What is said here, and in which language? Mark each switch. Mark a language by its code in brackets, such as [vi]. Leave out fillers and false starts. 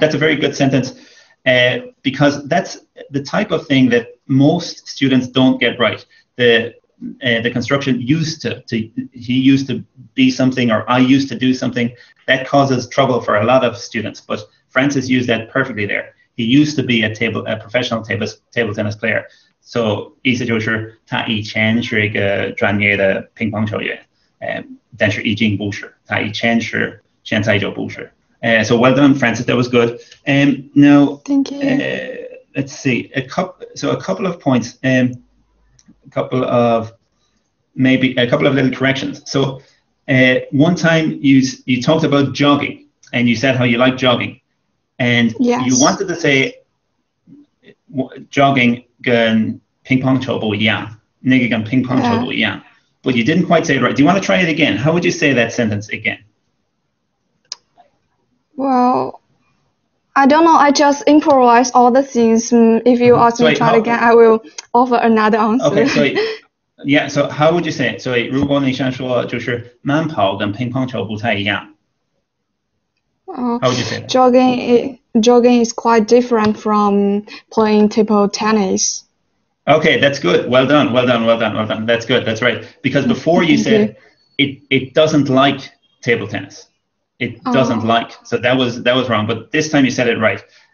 [en] That's a very good sentence, because that's the type of thing that most students don't get right. The construction used to he used to be something, or I used to do something, that causes trouble for a lot of students. But Francis used that perfectly there. He used to be a professional table tennis player. [zh] So 意思就是他以前是一个专业的乒乓球员，但是已经不是，他以前是，现在就不是。 [en] So well done, Francis. That was good. Now, thank you. Let's see. A couple of points. A couple of little corrections. So one time you talked about jogging, and you said how you like jogging, and you wanted to say jogging [zh] 跟乒乓球不一样，那个跟乒乓球不一样, [en] but you didn't quite say it right. Do you want to try it again? How would you say that sentence again? Well, I don't know. I just improvise all the things. If you ask me to try it again, I will offer another answer. Okay, so how would you say it? [zh] 所以如果你想说就是慢跑跟乒乓球不太一样, [en] how would you say that? Jogging is quite different from playing table tennis. Okay, that's good. Well done. That's good. That's right. Because before you said it doesn't like table tennis. It doesn't like. So that was wrong. But this time you said it right.